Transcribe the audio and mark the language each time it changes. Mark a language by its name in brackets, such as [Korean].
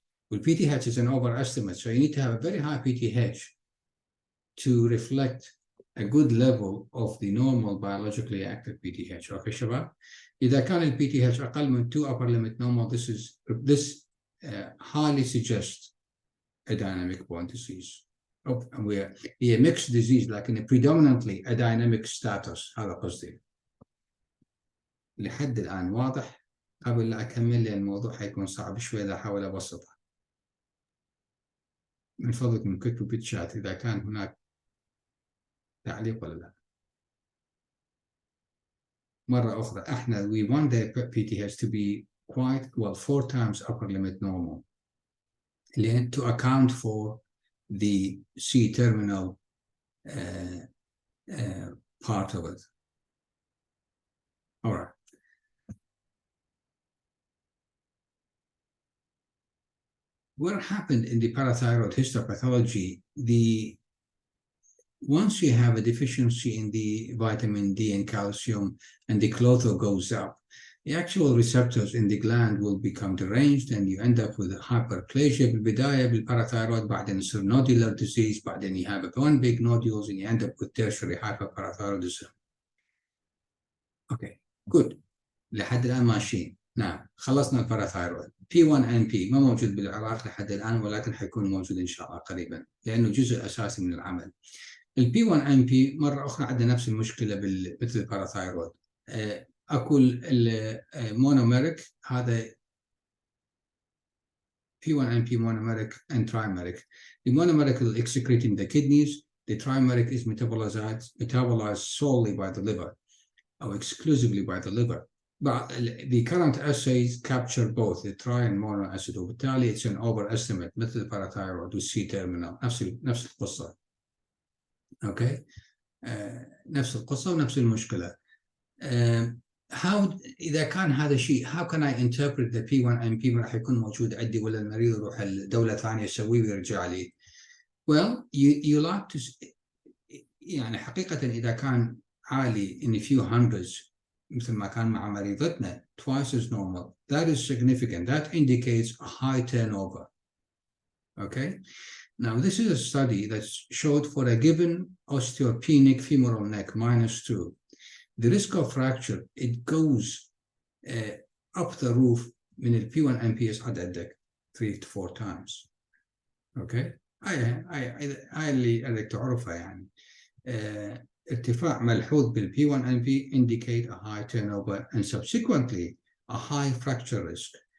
[Arabic] والبي تي اتش [English] is an overestimate, so you need to have a very high PTH to reflect a good level of the normal biologically active PTH. [Arabic] اوكي شباب اذا كان البي تي اتش اقل من 2 [English] upper limit normal this highly suggests a dynamic bone disease. هي mixed disease لكن predominantly a dynamic status. [Arabic] هذا قصدي. لحد الآن واضح؟ قبل لا أكمل لأن الموضوع حيكون صعب شوي إذا أحاول أبسطه. من فضلكم كتبوا بالشات إذا كان هناك تعليق ولا لا. مرة أخرى إحنا [English] we want the PTH to be quite well 4 times upper limit normal to account for the C-terminal part of it. All right. What happened in the parathyroid histopathology, once you have a deficiency in the vitamin D and calcium and the clotho goes up, the actual receptors in the gland will become deranged and you end up with hyperplasia [Arabic] بالبداية بالparathyroid بعدين يصير [English] nodular disease [Arabic] بعدين [English] you have one big nodules and you end up with tertiary hyperparathyroidism. Okay, good. [Arabic] لحد الآن ماشيين. نعم خلصنا الباراثايرويد. P1NP ما موجود بالعراق لحد الآن ولكن حيكون موجود إن شاء الله قريبا لأنه جزء أساسي من العمل. P1NP مرة أخرى عندنا نفس المشكلة مثل الباراثايرويد. أكو المونوميريك هذا P1NP [English] monomeric and trimeric. The monomeric is excreted in the kidneys. The trimeric is metabolized solely by the liver or exclusively by the liver. the current assays capture both the tri and mono acid, [Arabic] وبالتالي [English] it's an overestimate [Arabic] مثل الباراثايرويد والسي تيرمينال نفس القصة. اوكي نفس القصة ونفس المشكلة. إذا كان هذا الشيء [English] how can I interpret the P1NP [Arabic] راح يكون موجود عندي ولا المريض يروح لدولة ثانية يسويه ويرجع لي؟ [English] Well, you like to [Arabic] يعني حقيقة إذا كان عالي [English] in a few hundreds [Arabic] مثل ما كان مع مريضتنا [English] twice as normal, that is significant. That indicates a high turnover. Okay. Now this is a study that showed for a given osteopenic femoral neck -2, the risk of fracture, it goes up the roof [Arabic] من ال P1NP يصعد عندك [English] 3 to 4 times. Okay. [Arabic] هاي اللي بدك تعرفها يعني. ارتفاع ملحوظ بال [English] P1NP indicate a high turnover and subsequently a high fracture risk.